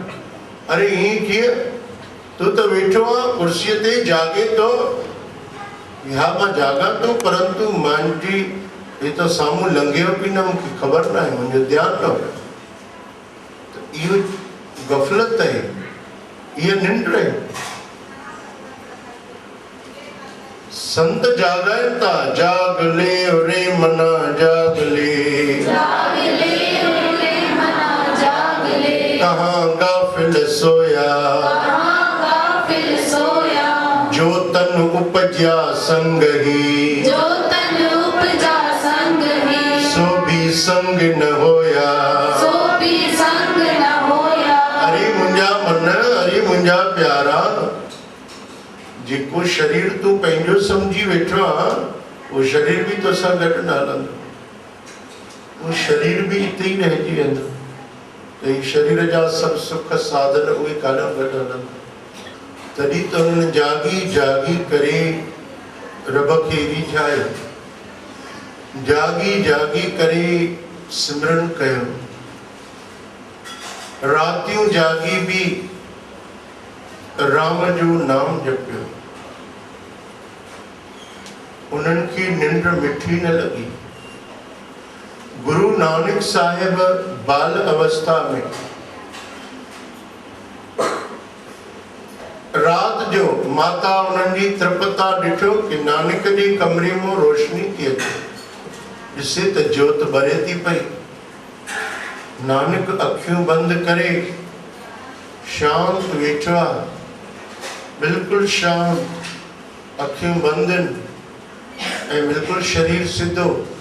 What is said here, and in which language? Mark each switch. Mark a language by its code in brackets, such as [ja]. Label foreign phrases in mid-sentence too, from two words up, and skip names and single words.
[sd] अरे ईअं कीअं, तूं त वेठो आहे कुर्सीअ ते जागे थो, हा मां जाॻां थो परंतु मुंहिंजी ये तो सामू लंघियो कि न मूंखे ख़बर न आहे, मुंहिंजो ध्यानु न हो, त इहो गफ़लत आहे, इहा निंड आहे। संत जाॻाइनि था, [hi] जागले रे मना जागले, जागले होरे मना जागले, कहाँ गाफिल सोया, कहाँ गाफिल सोया। जो तन उपजा संग ही, जो तन उपजा संग ही, सो भी संग न होया, सो भी संग न होया। [sd] अरे मुंहिंजा मन, अरे मुंहिंजा प्यारा, जेको शरीर तूं पंहिंजो सम्झी वेठो आहे उहो शरीर बि तोसां गॾु न हलंदो, उहो शरीर बि हिते ई रहिजी वेंदो, त ही शरीर जा सभु सुख साधन उहे काॾों गॾु हलंदा। तॾहिं त हुननि जागी जागी करे रब खे रिझायो, जागी जागी करे सिमरन कयो, रातियूं जागी भी राम जो नाम जपियो, उन्हनि खे निंड मिठी न लगी। गुरु नानक साहिब बाल अवस्था में रात जो माता उन्हनि जी तृपता ॾिठो कि नानक जे कमरे में रोशनी थी अचे, ॾिसे त जोत ॿरे थी पई। नानक अखियूं बंद करे शांत वेठो आहे, बिल्कुल शांत, अखियूं बंद ऐं बिल्कुल शरीर सिधो।